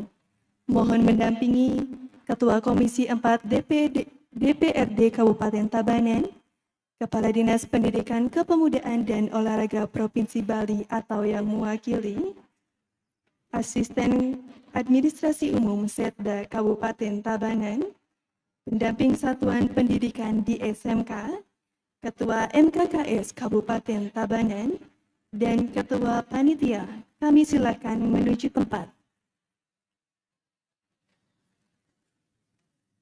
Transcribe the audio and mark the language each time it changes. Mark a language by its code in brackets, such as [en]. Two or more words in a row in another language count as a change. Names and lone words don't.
[id] Mohon mendampingi Ketua Komisi 4 DPRD Kabupaten Tabanan, Kepala Dinas Pendidikan Kepemudaan dan Olahraga Provinsi Bali atau yang mewakili, Asisten Administrasi Umum Setda Kabupaten Tabanan, pendamping Satuan Pendidikan di SMK, Ketua MKKS Kabupaten Tabanan, dan Ketua Panitia. Kami silakan menuju tempat.